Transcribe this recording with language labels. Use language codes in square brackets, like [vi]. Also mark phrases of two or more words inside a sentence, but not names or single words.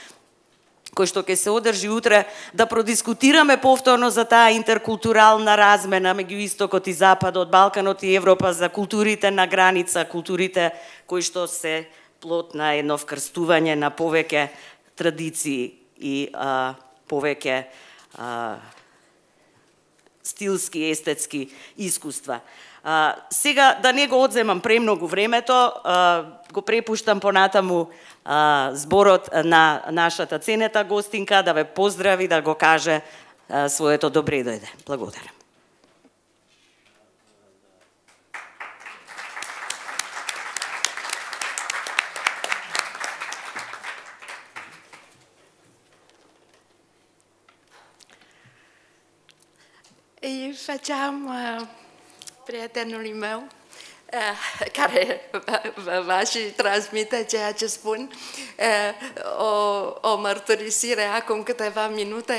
[mk] кој што ќе се одржи утре, да продискутираме повторно за таа интеркултурална размена меѓу Истокот и Западот, Балканот и Европа, за културите на граница, културите кои што се плод на едно вкрстување на повеќе традиции и повеќе стилски, естетски искуства. Сега, да не го одземам премногу времето, го препуштам понатаму зборот на нашата ценета гостинка да ве поздрави, да го каже своето добре дојде. Благодарам. [ro] Îi făceam prietenului meu, care va și transmite ceea ce spun, o mărturisire acum câteva minute.